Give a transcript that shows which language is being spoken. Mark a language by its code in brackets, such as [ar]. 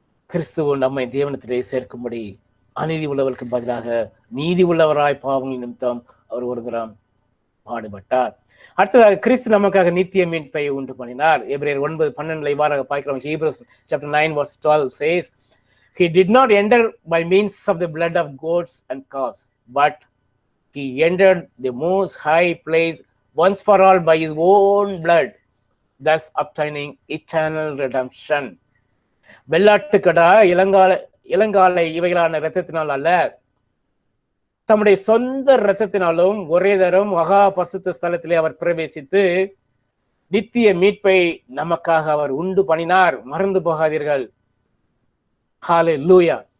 [ta] கிறிஸ்துவ நம்மை தேவனத்திலே சேர்க்கும்படி அநீதி உள்ளவர்களுக்கு பதிலாக நீதி உள்ளவராய் பாவங்கள் நிமித்தம் அவர் ஒரு தரம் பாடுபட்டார். அடுத்ததாக கிறிஸ்து நமக்காக நித்திய மீட்பை உண்டு பண்ணினார். எபிரேயர் 9:12 இவ்வாறாக பார்க்கிறோம். [en] Hebrews chapter 9:12 says, He did not enter by means of the blood of goats and calves, but he entered the most high place once for all by his own blood, thus obtaining eternal redemption. [ta] வெள்ளாட்டுக்கடா இளங்காலை இவைகளான இரத்தத்தினால் அல்ல, தம்முடைய சொந்த இரத்தத்தினாலும் ஒரே தரம் மகா பரிசுத்த ஸ்தலத்திலே அவர் பிரவேசித்து நித்திய மீட்பை நமக்காக அவர் உண்டு பண்ணினார். மறந்து போகாதீர்கள். ஹல்லேலூயா.